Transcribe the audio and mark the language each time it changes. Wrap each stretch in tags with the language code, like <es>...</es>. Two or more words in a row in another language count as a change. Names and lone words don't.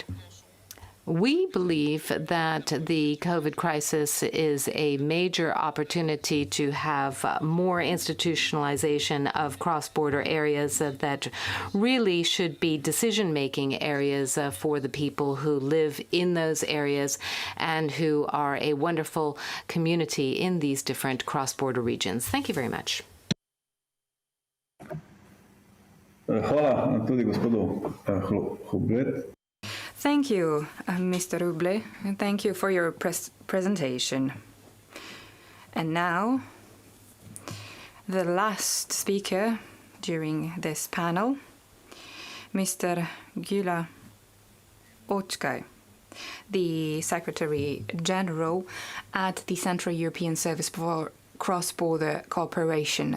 <en>We believe that the COVID crisis is a major opportunity to have more institutionalization of cross-border areas that really should be decision-making areas for the people who live in those areas and who are a wonderful community in these different cross-border regions. Thank you very much.</en> <sl>Hvala tudi gospodu Hublet.</sl> <en>Thank you, Mr. Ruble, and thank you for your presentation. And now, the last speaker during this panel, Mr. Gyula Oczkaj, the Secretary General at the Central European Service for Cross-Border Cooperation.</en>